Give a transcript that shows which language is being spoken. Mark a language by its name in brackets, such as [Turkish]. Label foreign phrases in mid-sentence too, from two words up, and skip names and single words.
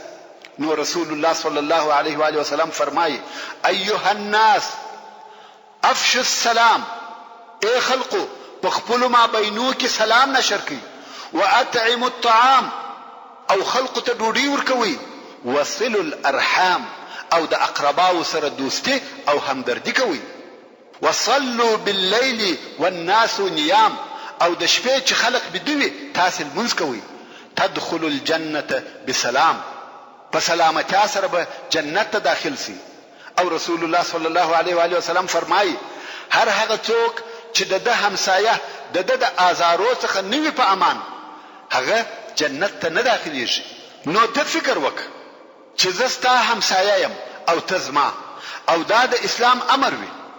[Pashto] نو [Arabic] رسول الله صلی الله علیه و آله وسلم [Pashto] فرمایي: [Arabic] ایها الناس افشوا السلام، [Pashto] ای خلقو په خپلو مابینو کې سلام نشر کړئ، [Arabic] واطعموا الطعام [Pashto] او خلقو ته ډوډۍ ورکوئ، [Arabic] وصلوا الارحام [Pashto] او د اقرباو سره دوستي او همدردي کوئ، [Arabic] وصلوا بالليل والناس نيام [Pashto] او د شپې چې خلق بدوي تاسې لمونځ کوئ، [Arabic] تدخلوا الجنة بسلام، [Pashto] په سلامتیا سره به جنت ته داخل سي. او [Arabic] رسول الله صلی الله علیه و آله وسلم [Pashto] فرمایي هر هغه څوک چې د ده همسایه د ده د آزارو څخه نه وي په امان هغه جنت ته نه داخلیږي. نو ته فکر وکړه چې زه ستا همسایه یم او ته زما، او دا د اسلام امر وي.